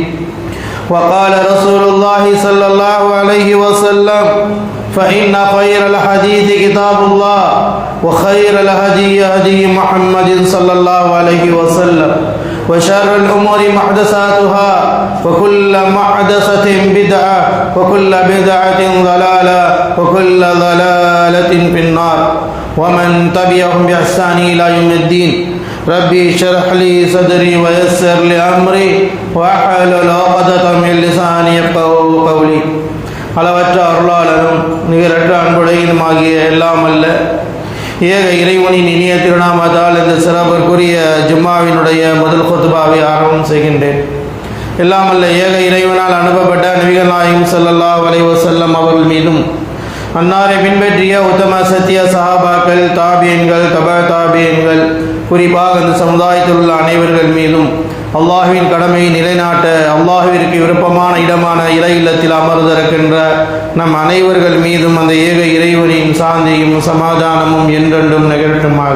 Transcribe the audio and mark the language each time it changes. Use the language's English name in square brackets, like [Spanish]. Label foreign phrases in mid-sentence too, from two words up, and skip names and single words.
[Arabic] وقال رسول الله صلى الله عليه وسلم: فإن خير الحديث كتاب الله وخير الهدي هدي محمد صلى الله عليه وسلم وشر الأمور محدثاتها وكل محدثة بدعة وكل بدعة ضلالة وكل ضلالة في النار. ومن تبعهم بإحسان إلى يوم الدين. ربي اشرح لي صدري ويسر لي أمري واحلل عقدة من لساني يفقهوا قولي. [Tamil] அளவற்ற அருளாளரும் நிகரற்ற அன்புடையதுமாகிய எல்லாம் அல்ல ஏக இறைவனின் இனிய திருநாமத்தால் இந்த சிறப்பிற்குரிய ஜும்மாவினுடைய முதல் குத்பாவை ஆரம்பம் செய்கின்றேன். எல்லாம் அல்ல ஏக இறைவனால் அனுப்பப்பட்ட நபிகள் நாயகம் [Arabic] صلى الله عليه وسلم [Tamil] அவர்கள் மீதும் அன்னாரை பின்பற்றிய உத்தம சத்திய சஹாபாக்கள், தாபியன்கள், தபா தாபியன்கள், குறிப்பாக அந்த சமுதாயத்தில் உள்ள அனைவர்கள் மீதும் அல்லாஹுவின் கடமையை நிலைநாட்ட அல்லாஹுவிற்கு விருப்பமான இடமான இறை இல்லத்தில் அமர்ந்திருக்கின்ற நம் அனைவர்கள் மீதும் அந்த ஏக இறைவனின் சாந்தியும் சமாதானமும் என்றென்றும் நிகழ்த்துமாக.